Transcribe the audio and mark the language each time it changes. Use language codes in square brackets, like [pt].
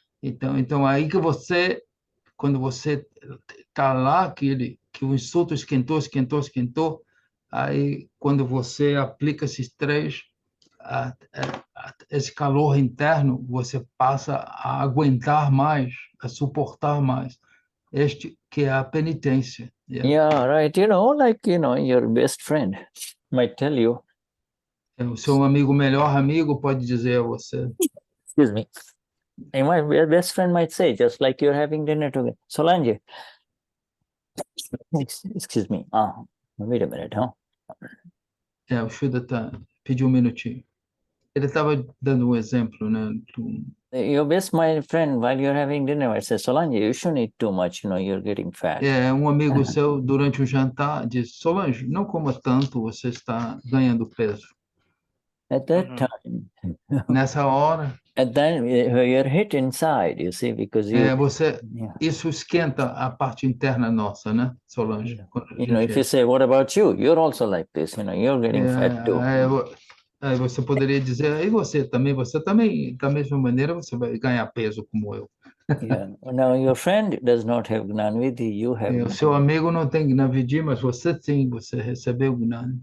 [pt] Então aí que você, quando você está lá, que o insulto esquentou, aí quando você aplica esses três, esse calor interno, você passa a aguentar mais, a suportar mais. Este que é a penitência. [en] Right. Your best friend might tell you. [pt] O seu melhor amigo pode dizer a você. [en] Excuse me. And my best friend might say, just like you're having dinner together, Solange, excuse me. Wait a minute, huh? [pt] O Shuddha pediu um minutinho. Ele estava dando exemplo, né? [en] Your best my friend, while you're having dinner, I say, Solange, you shouldn't eat too much, you're getting fat. [pt] Amigo seu, durante o jantar, diz, Solange, não coma tanto, você está ganhando peso. [en] At that time, [pt] nessa hora, [en] at that you're hit inside, you see, because [pt] isso esquenta a parte interna nossa, né, Solange? [en] If you say, what about you? You're also like this, you're getting fat too. [pt] Aí você poderia dizer, e você também, da mesma maneira, você vai ganhar peso como eu. [en] Now your friend does not have Gnanvidhi, you have. [pt] O seu amigo não tem Gnanvidhi, mas você sim, você recebeu Gnan.